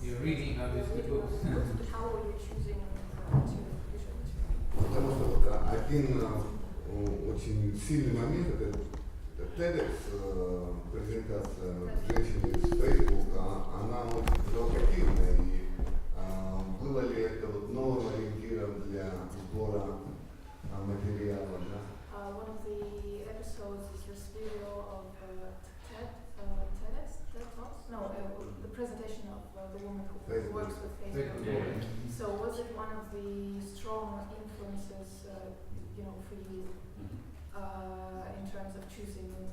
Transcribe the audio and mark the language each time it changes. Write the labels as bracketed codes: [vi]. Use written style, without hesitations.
[en] You're reading on these two books. How are you choosing to visual material? [ru] Потому что вот один очень сильный момент, это TEDx презентация женщины из Facebook, она очень провокативная, и было ли это вот новым ориентиром для сбора материала, да? [en] One of the episodes is this video of TEDx, TED Talks? No, the presentation of the woman who works with Facebook. Yeah. So was it one of the strong influences, for you in terms of choosing